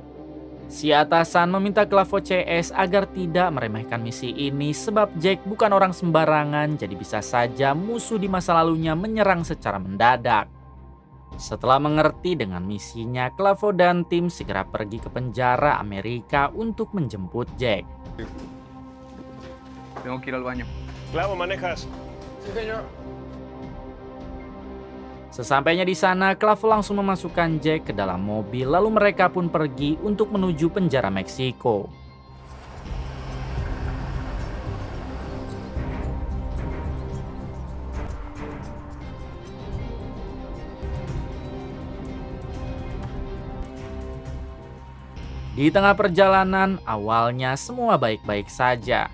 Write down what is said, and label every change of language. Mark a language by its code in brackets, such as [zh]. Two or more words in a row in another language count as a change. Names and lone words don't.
[id] Si atasan meminta Clavo CS agar tidak meremehkan misi ini sebab Jack bukan orang sembarangan, jadi bisa saja musuh di masa lalunya menyerang secara mendadak. Setelah mengerti dengan misinya, Clavo dan tim segera pergi ke penjara Amerika untuk menjemput Jack. [es] Tengo que ir al baño. Clavo, manejas. [id] Sesampainya di sana, Clavo langsung memasukkan Jack ke dalam mobil, lalu mereka pun pergi untuk menuju penjara Meksiko. Di tengah perjalanan, awalnya semua baik-baik saja.